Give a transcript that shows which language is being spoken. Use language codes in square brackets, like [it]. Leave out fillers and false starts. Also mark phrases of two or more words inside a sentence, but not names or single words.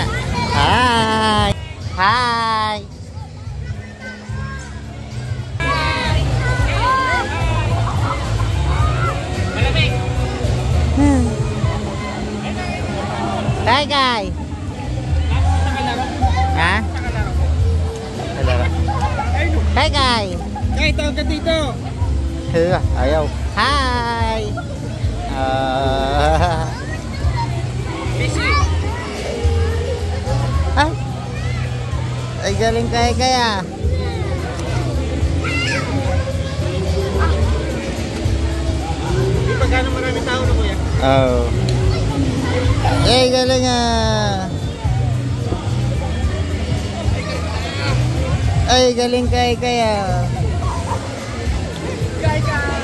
[tl] Hi. Hi. Kai Kai. Ha? Kai Kai. Kai, tawag ka dito. Ayaw. Hi. Ay. Ay galing Kai kaya. Hindi pa gano'ng maraming tao na kuya. Oh. Ay galing Ay, galing Kai kaya. Kai ka!